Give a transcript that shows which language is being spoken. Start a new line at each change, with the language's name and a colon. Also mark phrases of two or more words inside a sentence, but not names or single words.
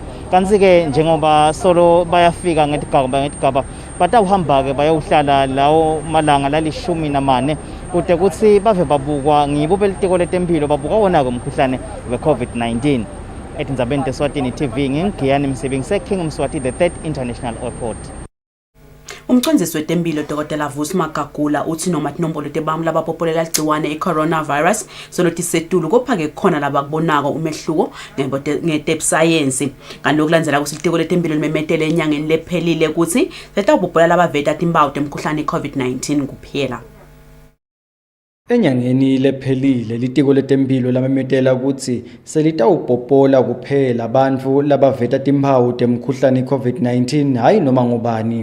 Swati: Kanti ke njengoba solo bayafika ngetigaba batawuhamba ke bayawuhlala lawo malanga lali14 kude kuthi bave babukwa ngibo belitiko letempilo babuka wona ke umkhuhlane weCovid-19. Etindzabeni teSwatini TV ngingiyani Msebenzise King Mswati III International Airport. Umcondzisi wetempilo Dr. Vusi Magagula uthi noma tinombolo tebamu labapopolela igciwane iCoronavirus solo tisetulu kophake khona labakubonako umehluko ngetep science. Kanti okulandzela kusitiko letempilo limemetele enyangeni lephelile ukuthi setawupopolela labaveta timpawu temkhuhlane iCovid-19 kuphela. Enyangeni lephelile litiko letempilo lamemetela ukuthi selitawupopola kuphela abantu labaveta timpawu temkhuhlane iCovid-19 hayi noma ngubani.